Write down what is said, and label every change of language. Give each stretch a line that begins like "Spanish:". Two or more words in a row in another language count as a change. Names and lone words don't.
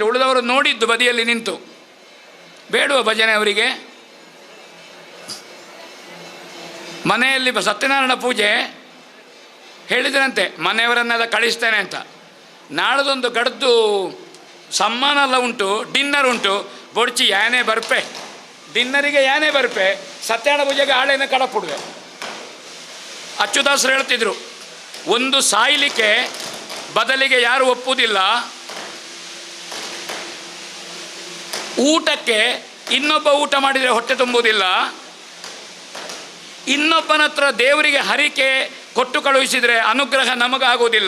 Kannada: ಉಳಿದವರು ನೋಡಿದ್ದು ಬದಿಯಲ್ಲಿ ನಿಂತು. ಬೇಡುವ ಭಜನೆ ಅವರಿಗೆ? ಮನೆಯಲ್ಲಿ ಸತ್ಯನಾರಾಯಣ ಪೂಜೆ ಹೇಳಿದ್ರಂತೆ, ಮನೆಯವರನ್ನೆಲ್ಲ ಕಳಿಸ್ತೇನೆ ಅಂತ. ನಾಳದೊಂದು ಗಡ್ದು ಸಮ್ಮಾನ ಎಲ್ಲ ಉಂಟು, ಡಿನ್ನರ್ ಉಂಟು.
Tulu: ಬೊಡ್ಚಿ ಯಾನೇ ಬರ್ಪೆ, ಡಿನ್ನರಿಗೆ ಯಾನೇ ಬರ್ಪೆ, ಸತ್ಯನಾರಾಯಣ ಪೂಜೆಗೆ ಆಳೇನ ಕಡಪುಡುವೆ.
Kannada: ಅಚ್ಚುದಾಸರು ಹೇಳ್ತಿದ್ರು, ಒಂದು ಸಾಯ್ಲಿಕ್ಕೆ ಬದಲಿಗೆ ಯಾರು ಒಪ್ಪುವುದಿಲ್ಲ, ಊಟಕ್ಕೆ ಇನ್ನೊಬ್ಬ ಊಟ ಮಾಡಿದರೆ ಹೊಟ್ಟೆ ತುಂಬುವುದಿಲ್ಲ. ಇನ್ನೊಬ್ಬನ ಹತ್ರ ದೇವರಿಗೆ ಹರಿಕೆ ಕೊಟ್ಟು ಕಳುಹಿಸಿದರೆ ಅನುಗ್ರಹ ನಮಗಾಗುವುದಿಲ್ಲ.